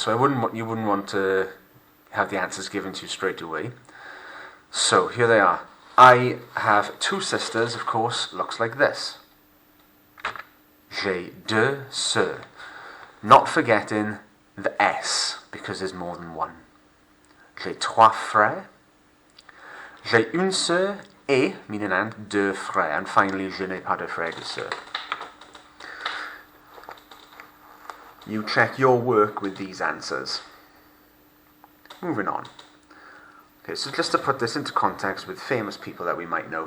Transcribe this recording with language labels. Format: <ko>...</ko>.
<en>So you wouldn't want to have the answers given to you straight away. So here they are. I have 2 sisters, of course, looks like this.</en> <fr>J'ai 2 sœurs.</fr> <en>Not forgetting the S, because there's more than one.</en> <fr>J'ai 3 frères. J'ai une sœur et,</fr> <en>meaning and,</en> <fr>2 frères.</fr> <en>And finally,</en> <fr>je n'ai pas de frères et sœurs.</fr> <en>You check your work with these answers. Moving on. Okay, so just to put this into context with famous people that we might know.</en>